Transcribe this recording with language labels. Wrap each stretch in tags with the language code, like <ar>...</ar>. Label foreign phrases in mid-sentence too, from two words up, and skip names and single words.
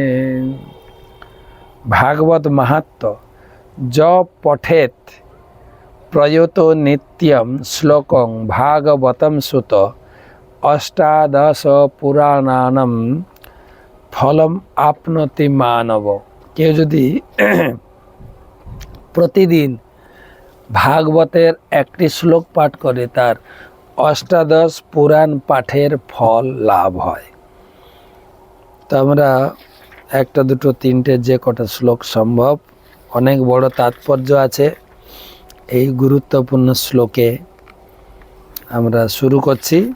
<sa>भागवत महात्म ज पठेत प्रयुतो नित्यं श्लोकं भागवतम सुत अष्टादश पुराणानाम फलम आपनोति मानव।</sa> <bn>কেউ যদি প্রতিদিন ভাগবতের একটি শ্লোক পাঠ করে তার অষ্টাদশ পুরাণ পাঠের ফল লাভ হয়। তো আমরা একটা দুটো তিনটে যে কটা শ্লোক সম্ভব, অনেক বড় তাৎপর্য আছে এই গুরুত্বপূর্ণ শ্লোকে, আমরা শুরু করছি।</bn>